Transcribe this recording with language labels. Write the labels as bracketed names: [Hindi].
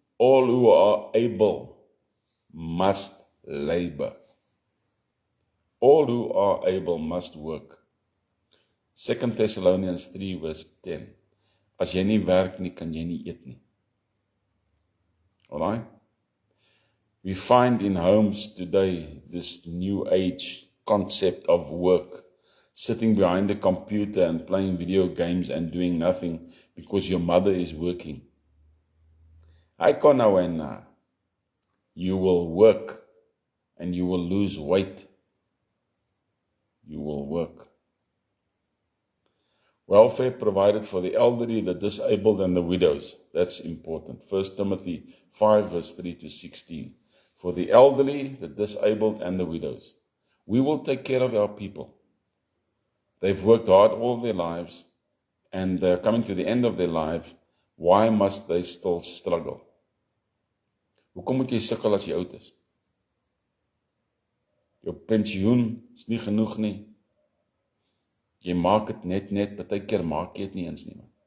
[English] All who are able must labor. All who are able must work. 2 Thessalonians 3 verse 10. [Afrikaans] As jy nie werk nie, kan jy nie eet nie. [English] Alright? We find in homes today this new age concept of work. Sitting behind a computer and playing video games and doing nothing because your mother is working. I can now and you will work and you will lose weight. You will work. Welfare provided for the elderly, the disabled, and the widows. That's important. 1 Timothy 5, verse 3 to 16. For the elderly, the disabled, and the widows. We will take care of our people. They've worked hard all their lives, and they're coming to the end of their life. Why must they still struggle? [Afrikaans] Hoekom moet jy sukkel as jy oud is? Jou pensioen is nie genoeg nie. Jy maak het net, partykeer maak jy het nie eens nie.